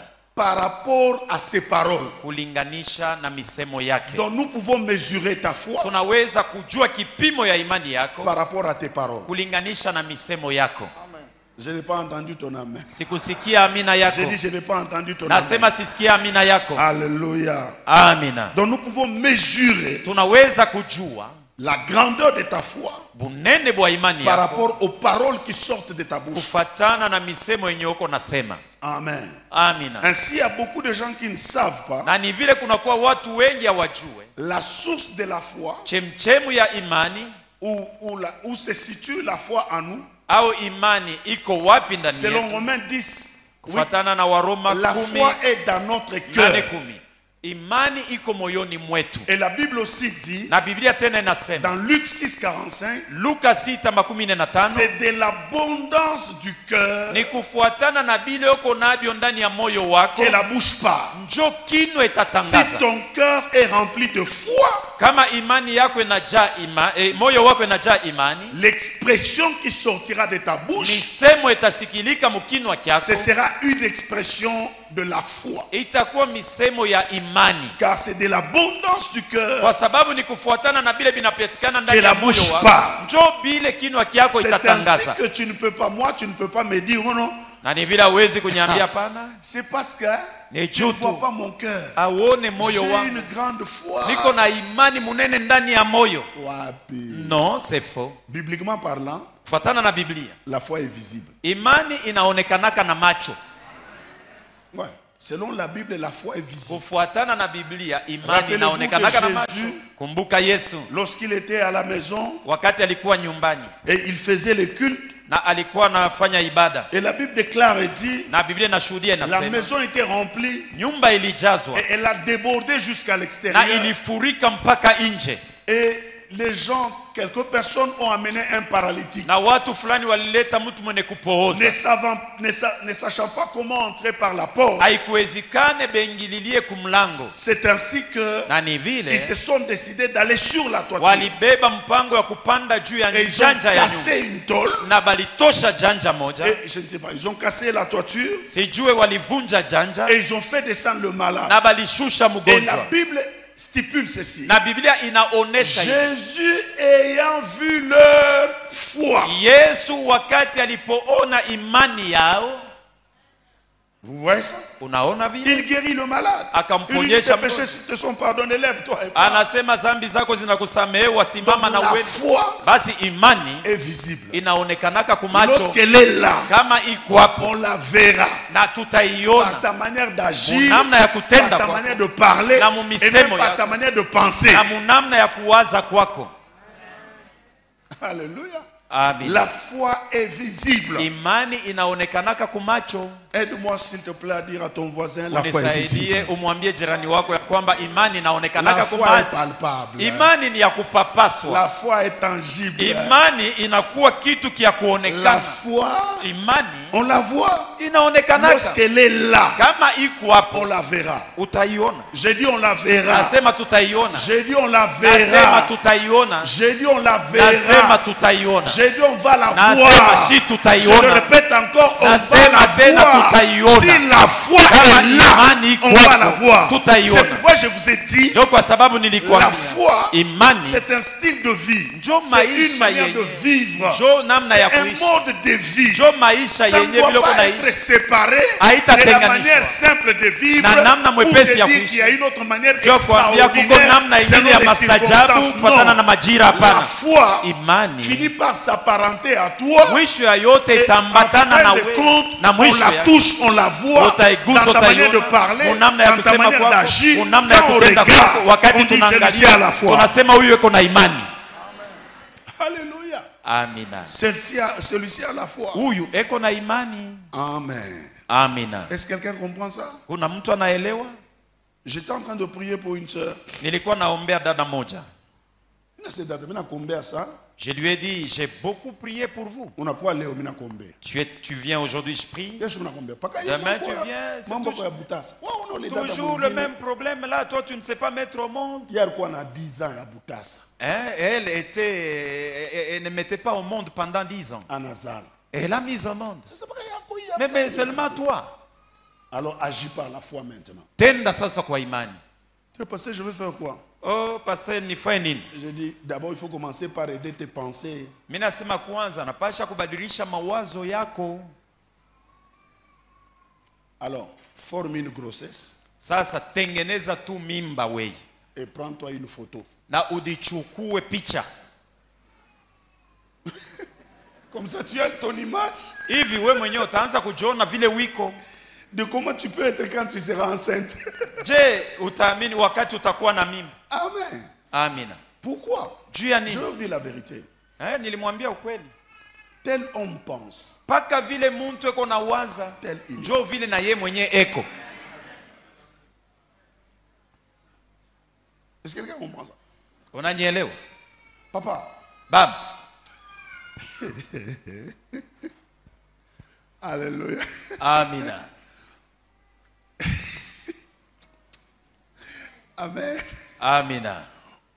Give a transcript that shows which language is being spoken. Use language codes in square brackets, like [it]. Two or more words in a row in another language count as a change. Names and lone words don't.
[fr] par rapport à ses paroles. [sw] kulinganisha na misemo yake. [fr] Donc nous pouvons mesurer ta foi [sw] Tunaweza kujua kipimo ya imani yako [fr] par rapport à tes paroles. [sw] kulinganisha na misemo yako. [fr] Je n'ai pas entendu ton amen. [sw] Sikusikia amina yako. [fr] J'ai dit, je n'ai pas entendu ton amen. [sw] Nasema sisikia amina yako. [fr] Alléluia. [sw] Amina. [fr] Donc nous pouvons mesurer [sw] Tunaweza kujua [fr] la grandeur de ta foi [sw] bunene bwa imani [fr] par [sw] yako [fr] rapport aux paroles qui sortent de ta bouche. [sw] kufatana na misemo yenye uko nasema. [fr] Amen. [sw] Amina. [fr] Ainsi, il y a beaucoup de gens qui ne savent pas [sw] Na ni vile kunakuwa watu wengi hawajue [fr] la source de la foi, [sw] chemchemu ya imani [fr] où se situe la foi en nous. [sw] au imani iko wapi ndani [fr] Selon [sw] yetu. [fr] Romains 10, [sw] Kufatana na Waroma [fr] la [sw] 10 [fr] foi est dans notre cœur. [sw] 8:10. Imani iko moyoni mwetu. [fr] Et la Bible aussi dit, [sw] Na Biblia tena inasema [fr] dans Luc 6,45, [sw] Luka 6:45, [fr] c'est de l'abondance du cœur [sw] ni kufuatana na bile uko nabyo ndani ya moyo wako [fr] que la bouche parle. [sw] njo kino [fr] Si [sw] itatangaza. [fr] ton cœur est rempli de foi, [sw] kama imani yako inajaa moyo wako inajaa imani, [fr] l'expression qui sortira de ta bouche, [sw] misemo itasikilika mkinwa kyako, [fr] ce sera une expression de la foi. [sw] itakuwa misemo ya imani, [fr] Car c'est de l'abondance du cœur [sw] kwa sababu ni kufuatana na bile binapatikana ndani [fr] que la [sw] ya moyo [fr] bouche [sw] wako, [fr] parle. [sw] njo bile kinwa kyako [fr] C'est ainsi [sw] itatangaza. [fr] que tu ne peux pas, moi, tu ne peux pas me dire, oh non, [sw] Na ni vile huwezi kunyambia pana, [fr] c'est parce que [sw] ni [fr] tu ne vois [sw] jutu [fr] pas mon cœur. [sw] aone [fr] J'ai [sw] moyo wangu, [fr] une grande foi. [sw] niko na imani munene ndani ya moyo. Wapi. [fr] Non, c'est faux. Bibliquement parlant, [sw] Kufuatana na Biblia, [fr] la foi est visible. [sw] imani inaonekanaka na macho. [fr] Ouais. Selon la Bible, la foi est visible. [sw] Kufuatana na Biblia, imani [fr] Rappelez-vous [sw] inaonekanaka [fr] que [sw] na macho. [fr] Jésus, [sw] Kumbuka Yesu [fr] lorsqu'il était à la maison [sw] wakati alikuwa nyumbani [fr] et il faisait le culte, [sw] na alikuwa anafanya ibada, [fr] et la Bible déclare et dit, [sw] na Biblia inashuhudia [fr] la [sw] inasema [fr] maison était remplie [sw] nyumba ilijazwa [fr] et elle a débordé jusqu'à [sw] na [fr] l'extérieur. [sw] ilifurika mpaka nje, [fr] Et les gens, quelques personnes ont amené un paralytique. [sw] na watu fulani walileta mtu mwenye kupooza. [fr] Ne sachant pas comment entrer par la porte. [sw] Haikuwezekane beingililie kumlango, [fr] C'est ainsi que [sw] na ni [fr] ils [sw] vile [fr] se sont décidés d'aller sur la toiture. [sw] walibeba mpango ya kupanda juu ya [fr] Et ils ont [sw] janja ya nyumba, [fr] cassé une tôle. [sw] na balitosha janja moja, [fr] Et je ne sais pas, ils ont cassé la toiture [sw] sijue walivunja janja [fr] et ils ont fait descendre le malade. [sw] na balishusha [fr] Et la [sw] mgonjwa, [fr] Bible stipule ceci. [sw] na Biblia inaonesha hivi. [fr] Jésus ayant vu leur foi. [sw] Yesu wakati alipoona imani yao, [fr] Vous voyez ça? [sw] unaona vile, [fr] Il guérit le malade. Il lui dit, [sw] akamponyesha [fr] tes péchés [sw] mgonjwa, [fr] te sont pardonnés, lève-toi et parle. [sw] anasema zambi zako zinakusamehewa, simama na [fr] La [sw] uende. [fr] foi [sw] Basi imani [fr] est visible. [sw] inaonekanaka kumacho, [fr] Lorsqu'elle est là, [sw] kama iko hapo [fr] on la verra. [sw] na [fr] Par [sw] tutaiona [fr] ta manière d'agir, [sw] munamna ya [fr] par [sw] kutenda [fr] ta [sw] kwako, [fr] manière de parler, [sw] na [fr] et même [sw] mumisemo [fr] par [sw] yako, [fr] ta manière de penser. [sw] na munamna ya kuwaza kwako. [fr] Alléluia. Amen. La foi est visible. [sw] Imani inaonekanaka kumacho. [fr] Aide-moi s'il te plaît à dire à ton voisin, la foi est [sw] Unisaidie [fr] visible. [sw] umwambie jirani wako ya kwamba imani [fr] La [sw] inaonekanaka [fr] foi est [sw] kumacho. [fr] palpable. [sw] Imani ni ya kupapaswa. [fr] La foi est tangible. [sw] Imani inakuwa kitu kia [fr] La [sw] kuonekana. [fr] foi, [sw] Imani [fr] on la voit. [sw] inaonekanaka, [fr] Lorsqu'elle est là, [sw] kama iko [fr] on [sw] hapo [fr] la verra. [sw] utaiona. [fr] J'ai dit on la verra. [sw] Nasema tutaiona. [fr] J'ai dit on la [sw] Nasema [fr] verra. [sw] tutaiona. [fr] J'ai dit on la [sw] Nasema [fr] verra. [sw] tutaiona. [fr] J'ai dit on va la [sw] Nasema [fr] voir. shi Je le [sw] tutaiona. [fr] répète encore, on va [sw] Nasema [fr] la [sw] tena [fr] voir. [sw] tutaiona. [fr] Si la foi [sw] Kama [fr] est là, [sw] imani iko [fr] on va la [sw] hapo, [fr] voir. [sw] tutaiona. [fr] C'est pourquoi je vous ai dit, [sw] Ndio kwa sababu [fr] la [sw] nilikwambia [fr] foi, [sw] imani [fr] c'est un style de vie. [sw] njo [fr] C'est une [sw] maisha [fr] manière de [sw] yenye, [fr] vivre. [sw] njo namna ya [fr] C'est un [sw] kuishi, [fr] mode de vie. [sw] njo maisha [fr] Ça ne [sw] yenye [fr] doit [sw] vile uko [fr] pas être [sw] naishi. [fr] séparé de [sw] Haitatenganishwa. [fr] la manière simple de vivre [sw] Na namna [fr] ou [sw] mwepesi [fr] de [sw] ya [fr] dire [sw] kuishi. [fr] qu'il y a une autre manière [sw] Njo kuambia kuko [fr] extraordinaire [sw] namna ingine [fr] selon [sw] ya [fr] les [sw] mastajabu [fr] circonstances. [sw] kufuatana na [fr] Non. [sw] majira. [fr] La [sw] Hapana, [fr] foi [sw] imani [fr] finit par s'apparenter à toi. [sw] mwisho ya yote [fr] Et en [sw] itambatana na [fr] fin de [sw] wewe, [fr] compte, [sw] na [fr] on [sw] mwisho [fr] la [sw] ya [fr] touche, on la voit [sw] utaigusa, [fr] dans ta manière de [sw] utaiona, [fr] parler, [sw] munamna ya [fr] dans ta [sw] kusema [fr] manière [sw] kwako, [fr] d'agir. [sw] munamna ya [fr] Quand on [sw] kutenda [fr] regarde, [sw] kwako. Wakati [fr] on dit celui-ci a [sw] tunaangalia [fr] la foi. [sw] tunasema huyu yuko na imani. [fr] Alléluia. [sw] Amina, [fr] Celui-ci a la foi. [sw] huyu eko na imani. [fr] Amen. [sw] Amina. [fr] Est-ce que quelqu'un comprend ça? [sw] Kuna mtu anaelewa? [fr] J'étais en train de prier pour une sœur. [sw] Nilikuwa naombea dada moja. [fr] Je lui ai dit, j'ai beaucoup prié pour vous. Tu viens aujourd'hui, je prie. Demain, tu viens. C'est toujours le même problème. Là, toi, tu ne sais pas mettre au monde. Hein? Elle ne mettait pas au monde pendant 10 ans. Et elle a mis au monde. Mais seulement toi. Alors agis par la foi maintenant. [sw] Tenda sasa kwa imani. [fr] Tu es passé, je vais faire quoi? [sw] Oh, pastor nifanye nini? [fr] Je dis d'abord il faut commencer par aider tes pensées. [sw] Mimi nasema kwanza napasha kubadilisha mawazo yako. [fr] Alors, forme une grossesse. [sw] Sasa tengeneza tu mimba wewe. [fr] Et prends-toi une photo. [sw] Na udichukue picha. [fr] Comme ça tu as ton image. [sw] Hivi wewe mwenyewe utaanza kujiona vile wiko. [fr] De comment tu peux être quand tu seras enceinte. [sw] Je, utaamini wakati utakuwa na mimba? [fr] Amen. [sw] Amina. [fr] Pourquoi? [sw] Juu ya nini? [fr] Je vais vous dire la vérité. [sw] Nilimwambia ukweli. [fr] Tel homme pense. [sw] Paka vile mtu eko na waza, [fr] Tel il. [sw] njoo vile na ye mwenye eko. [fr] Est-ce que quelqu'un comprend ça? [sw] Unanielewa? [fr] Papa. [sw] Baba. [fr] Alléluia. [sw] Amina. [fr] Amen. [sw] Amina.